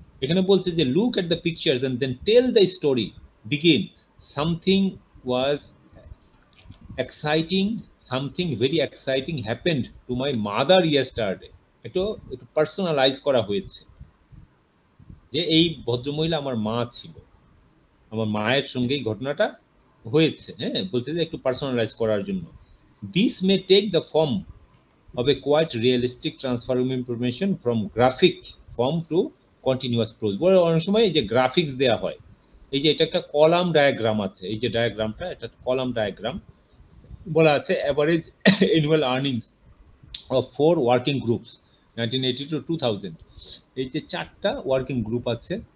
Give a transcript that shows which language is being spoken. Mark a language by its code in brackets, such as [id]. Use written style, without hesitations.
[bn] এখানে বলছে যে [en] Look at the pictures and then tell the story, begin something was exciting, something very exciting happened to my mother yesterday. [bn] একটু personalize করা হয়েছে যে এই ভদ্রমহিলা আমার মা ছিল, আমার মায়ের সঙ্গে এই ঘটনাটা হয়েছে। হ্যাঁ, বলছে যে একটু পার্সোনালাইজ করার জন্য। [en] This may take the form of a quite realistic transfer of information from graphic form to continuous prose। [bn] বড় অনেক সময় এই যে গ্রাফিক্স দেয়া হয়, এই যে এটা একটা কলাম ডায়াগ্রাম আছে, এই যে ডায়াগ্রামটা, এটা কলাম ডায়াগ্রাম বলা আছে। [en] average annual earnings of 4 working groups 1980 to 2000, [bn] এই যে 4টা ওয়ার্কিং গ্রুপ আছে।